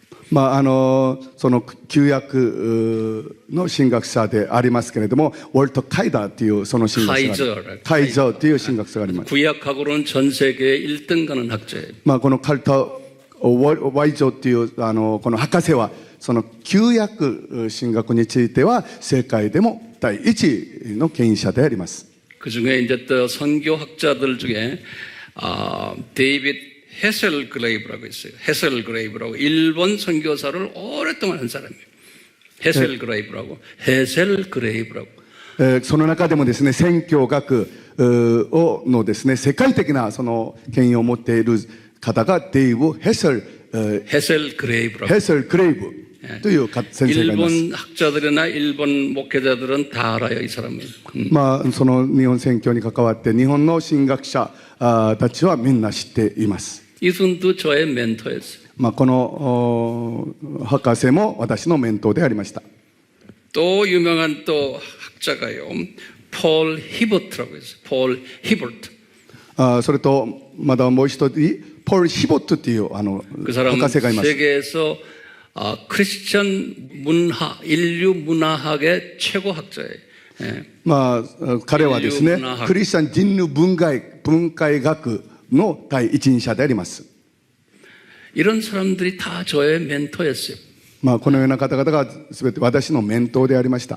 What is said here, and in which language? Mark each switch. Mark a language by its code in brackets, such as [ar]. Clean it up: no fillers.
[ja] まあその旧約の神学者でありますけれども、ウォルト・カイダーというその神学者がカイジャーという神学者があります。 [ko] 구약학으로는 전 세계 1등 가는 학자예요. [ja] まあこのカルト・ワイジョというこの博士はその旧約神学については世界でも第一の権威者であります。 [ko] 그 중에 이제 또 선교학자들 중에 데이빗 헤셀그레이브라고 있어요. 헤셀그레이브라고 일본 선교사를 오랫동안 한 사람이에요. 헤셀그레이브라고. [ja] その中でもですね、宣教学のですね、世界的なその権威を持っている方がデイブ・ヘセルクレイブという先生がいます。 [ko] 일본 학자들이나 일본 목회자들은 다 알아요, 이 사람을. [ja] まあその日本宣教に関わって日本の神学者たちはみんな知っています。 [ko] 이분도 저의 멘토였어요. [ja] まあこの博士も私のメントーでありました。 [ko] 또 유명한 또 학자가요, 폴 히버트라고 있어요. 폴 히버트. [ja] それとまだもう一人ポール・ヒボットという [ko] 그 사람은 [ja] 博士がいます。 [ko] 세계에서 크리스천 문화, 인류 문화학의 최고 학자예요. 예. [ja] まあ彼はですね、クリスチャン人類文化学の第一人者であります。 [ko] 이런 사람들이 다 저의 멘토였어요. [ja] まあこのような方々が全て私のメントーでありました。